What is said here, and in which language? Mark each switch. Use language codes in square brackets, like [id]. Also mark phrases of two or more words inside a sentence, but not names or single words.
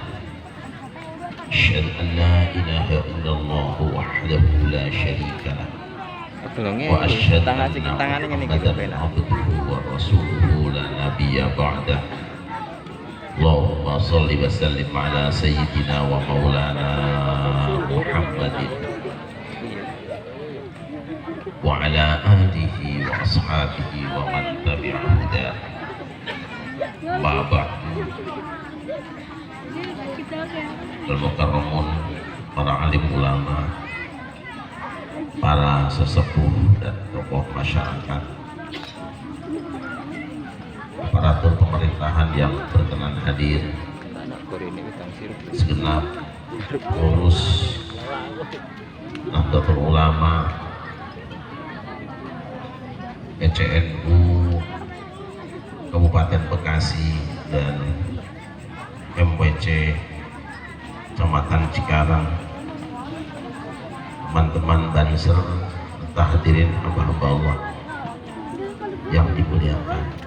[ar] أشهد أن لا إله إلا الله وحده لا شريك له وأشهد أن محمدا عبده ورسوله لا نبي بعده. اللهم صل وسلم على سيدنا ومولانا محمد وعلى آله وأصحابه ومن تبع هداه. أما بعد. [id] Al-mukarramun, para alim ulama, para sesepuh dan tokoh masyarakat, aparatur pemerintahan yang berkenan hadir, segenap pengurus Nahdlatul Ulama, PCNU Kabupaten Bekasi dan MPC Kecamatan Cikarang, teman-teman Banser, serta hadirin hamba-hamba Allah yang dimuliakan.